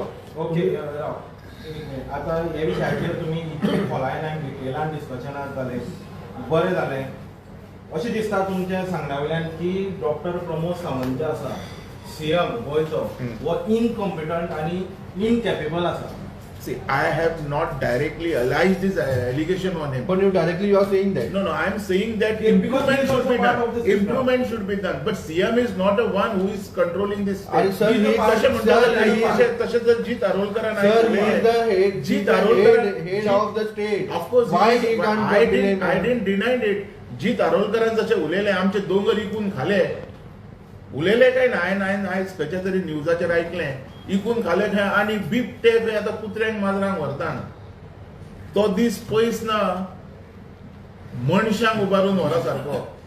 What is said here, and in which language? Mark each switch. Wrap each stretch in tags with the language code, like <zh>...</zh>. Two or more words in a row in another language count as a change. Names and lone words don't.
<kok>ओके, आता हे विशयाचेर तुमी इतले खोलायेन आनी डिटेलान डिस्कशनात जाले, बरें जालें. अशें दिसता तुमच्या सांगण्या वयल्यान की डॉक्टर प्रमोद सावंत जे आसा CM गोंयचो हो इनकॉम्पिटंट आनी इनकॅपेबल आसा.</kok> <en>See, I have not directly alleged this allegation on him. But you directly you are saying that. No, I am saying that Yeah, because improvement he is should also be part done. of the system. Improvement should be done. But CM is not the one who is controlling this. And sir, He he-</en> <kok>तशें म्हणटा</kok> <en>sir,</en> <kok>जाल्यार</kok> <en>he-</en> <kok>तशें जर जीत आरोलकरान</kok> <en>Sir, he is the head,</en> <kok>जीत आरोलकरान</kok> <en>head of the state. Of course, Why he he is, can't I blame didn't, I him? didn't deny it.</en> <kok>जीत आरोलकरान जशें उलयलें आमचे दोंगर इकून खाले, उलयले काय ना, हांवें आयज खंयच्या तरी न्यूजाचेर आयकलें इकून खाले खंय आनी बिबटे खंय आतां कुत्र्यांक माजरांक व्हरता. तो दीस पयस ना मनशांक उबारून व्हरा सारको.</kok>